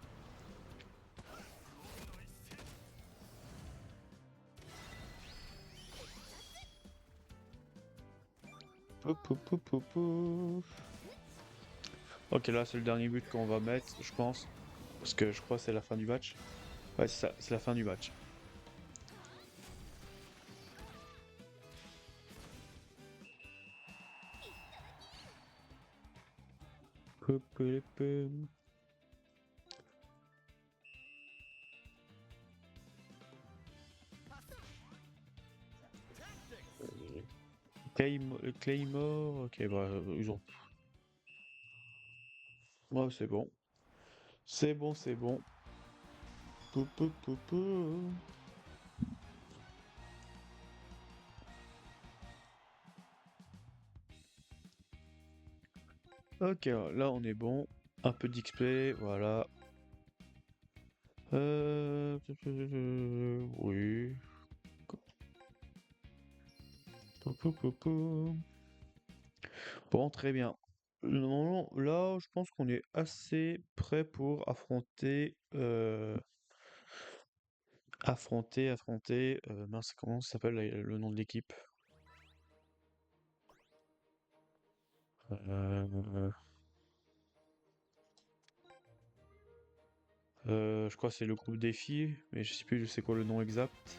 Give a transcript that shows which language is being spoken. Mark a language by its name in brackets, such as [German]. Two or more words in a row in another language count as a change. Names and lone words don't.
[French] Pou, pou, pou, pou. Ok, là c'est le dernier but qu'on va mettre, je pense. Parce que je crois que c'est la fin du match. Ouais, c'est ça, c'est la fin du match. Pou, pou, pou. Claymore, ok, bah, ils ont. Ouais, c'est bon. C'est bon, c'est bon. Pou, pou, pou, pou. Ok, là on est bon. Un peu d'XP, voilà. Oui. Pou, pou, pou, pou. Bon, très bien. Normalement, là, je pense qu'on est assez prêt pour affronter, mince, comment ça s'appelle le nom de l'équipe? Euh, je crois que c'est le groupe défi, mais je sais plus c'est quoi le nom exact.